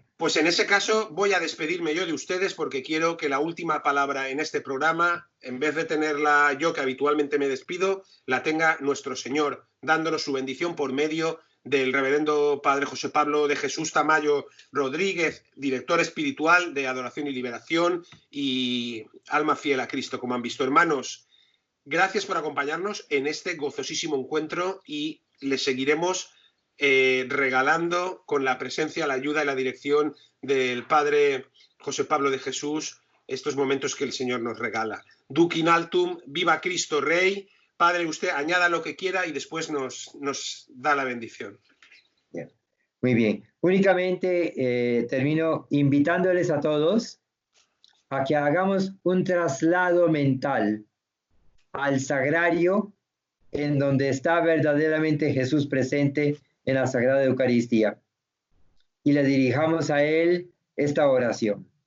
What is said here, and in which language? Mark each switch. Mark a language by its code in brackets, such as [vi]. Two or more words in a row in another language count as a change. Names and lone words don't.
[es] Pues en ese caso voy a despedirme yo de ustedes porque quiero que la última palabra en este programa, en vez de tenerla yo, que habitualmente me despido, la tenga nuestro Señor, dándonos su bendición por medio del reverendo Padre José Pablo de Jesús Tamayo Rodríguez, director espiritual de Adoración y Liberación y Alma Fiel a Cristo, como han visto. Hermanos, gracias por acompañarnos en este gozosísimo encuentro y les seguiremos regalando con la presencia, la ayuda y la dirección del Padre José Pablo de Jesús estos momentos que el Señor nos regala. [la] Duc in altum, [es] viva Cristo Rey. Padre, usted añada lo que quiera y después nos da la bendición. Bien. Muy bien. Únicamente termino invitándoles a todos a que hagamos un traslado mental al sagrario en donde está verdaderamente Jesús presente en la Sagrada Eucaristía y le dirijamos a Él esta oración.